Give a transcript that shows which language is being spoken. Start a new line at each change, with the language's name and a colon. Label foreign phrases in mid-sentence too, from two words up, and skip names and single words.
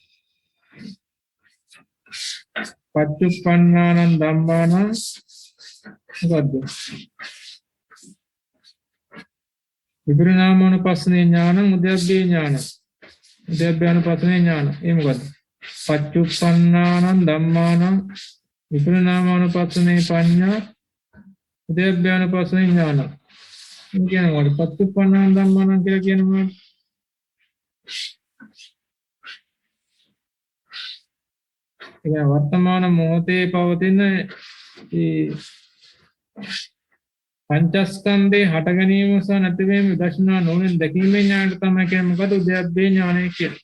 Pali: පච්චුප්පන්නානං ධම්මානං මොකද්ද? විපරිණාමානුපස්සනේ ඥානං උදයබ්බේ ඥාන. උදයබ්බානුපස්සනේ ඥාන.
Sinhala: ඒ මොකද්ද?
Pali: පච්චුප්පන්නානං ධම්මානං විපරිණාමානුපස්සනේ පඤ්ඤා උදයබ්බානුපස්සනේ ඥාන.
Sinhala: කියන්නේ මොකද?
Pali: පච්චුප්පන්නානං ධම්මානං
Sinhala: කියලා කියන්නේ මොකක්ද? ඒ වර්තමාන මොහොතේ පවතින පංචස්කන්ධේ හට ගැනීම සහ නැතිවීම විදර්ශනා නොවන දැකීමේ ඥානට තමයි කියන්නේ මොකද උද්‍යප්පේ ඥානය කියන්නේ.